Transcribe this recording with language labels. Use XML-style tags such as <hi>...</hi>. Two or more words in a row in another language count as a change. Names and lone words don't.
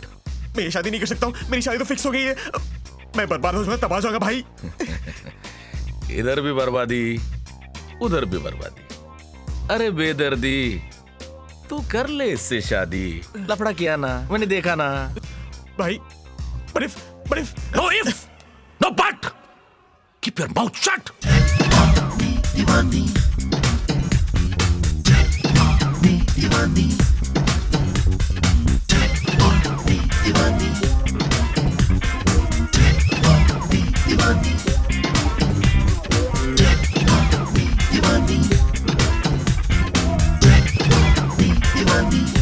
<hi>मैं ये शादी नहीं कर सकता हूँ, मेरी शादी तो फिक्स हो गई है। मैं बर्बाद हो जाऊंगा, तबाह हो जाऊंगा भाई। इधर भी बर्बादी, उधर भी बर्बादी। अरे बेदर्दी, तू कर ले इससे शादी। लफड़ा किया ना, मैंने देखा ना भाई।</hi> <en>but if no if no but keep your mouth shut।</en> <hi>दीवानी दीवानी दीवानी दीवानी दीवानी दीवानी।</hi>